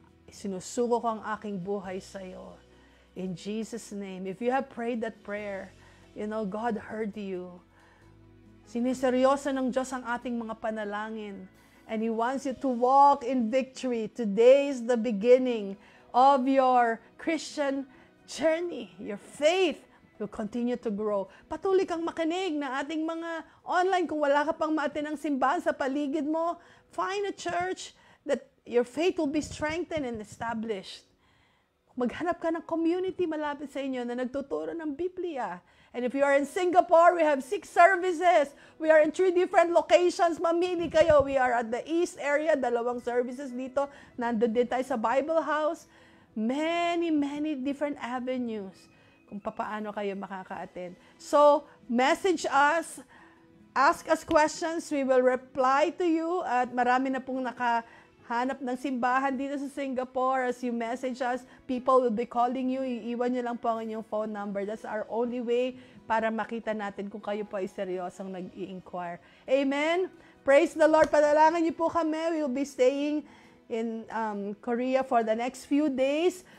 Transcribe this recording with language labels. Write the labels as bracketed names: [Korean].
[Filipino] Sinusuko ko ang aking buhay sa iyo. [English] In Jesus' name. If you have prayed that prayer, you know, God heard you. [Filipino] Siniseryoso ng Diyos ang ating mga panalangin. [English] And He wants you to walk in victory. Today is the beginning of your Christian journey. Your faith will continue to grow. [Filipino] Patuloy kang makinig ng ating mga online. Kung wala ka pang maatinang simbahan sa paligid mo, [English] find a church that your faith will be strengthened and established. [Filipino] Maghanap ka ng community malapit sa inyo na nagtuturo ng Biblia. [English] And if you are in Singapore, we have 6 services. We are in 3 different locations. [Filipino] Mamili kayo. [English] We are at the East area, 2 services dito. [Filipino] Nandun din tayo sa Bible House. [English] Many different avenues [Filipino] kung paano kayo makaka-attend. [English] So, message us. Ask us questions. We will reply to you. [Filipino] At marami na pong hanap ng simbahan dito sa Singapore. [English] As you message us, people will be calling you. [Filipino] Iiwan nyo lang po ang inyong phone number. [English] That's our only way [Filipino] para makita natin kung kayo po ay seryosong nag-i-inquire. [English] Amen? Praise the Lord. [Filipino] Panalangin niyo po kami. [English] We will be staying in Korea for the next few days.